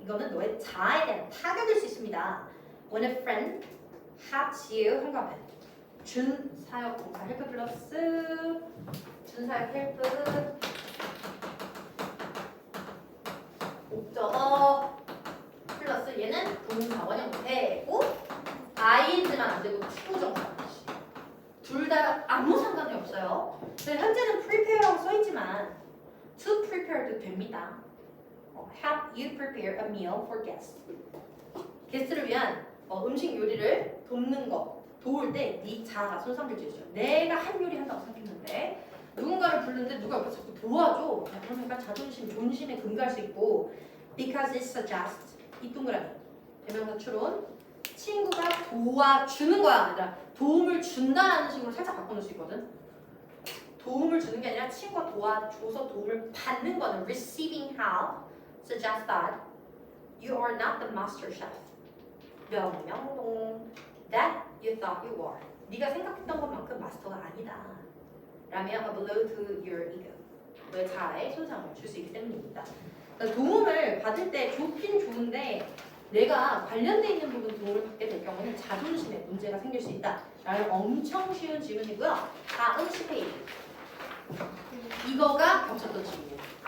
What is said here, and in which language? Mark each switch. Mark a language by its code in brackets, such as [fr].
[ko] 이거는 너의 자아에 대한 타격일 수 있습니다. [en] When a friend helps you [ko] 한가면 준사역 동사 헬프 플러스 준사역 헬프 목적어 플러스 얘는 동사 원형 되고 ing만 안 되고 투정사 둘 다 아무 상관이 없어요. 현재는 prepare라고 써있지만 to prepare도 됩니다. [en] Help you prepare a meal for guests. [ko] 게스트를 위한 음식 요리를 돕는 거 도울 때 네 자아가 손상될 수 있어요. 내가 한 요리 한다고 생각했는데 누군가를 부르는데 누가 옆에서 자꾸 도와줘. 그러면 약간 자존심, 존심에 금갈 수 있고 [en] because it suggests [ko] 이 동그라미 대명사 추론 친구가 도와주는 거야 아니라 도움을 준다라는 식으로 살짝 바꿔놓을 수 있거든. 도움을 주는 게 아니라 친구가 도와줘서 도움을 받는 거는 [en] receiving help suggests that you are not the master chef. [ko] 명명동 [en] that you thought you were. [ko] 네가 생각했던 것만큼 마스터가 아니다. 라며 [en] a blow to your ego. [ko] 너의 자아에 손상을 줄 수 있기 때문입니다. 그러니까 도움을 받을 때 좋긴 좋은데 내가 관련돼 있는 부분 도움을 받게 될 경우는 자존심에 문제가 생길 수 있다. 라는 엄청 쉬운 질문이고요. 다음 10페이지. 이거가 겹쳤던 질문이에요.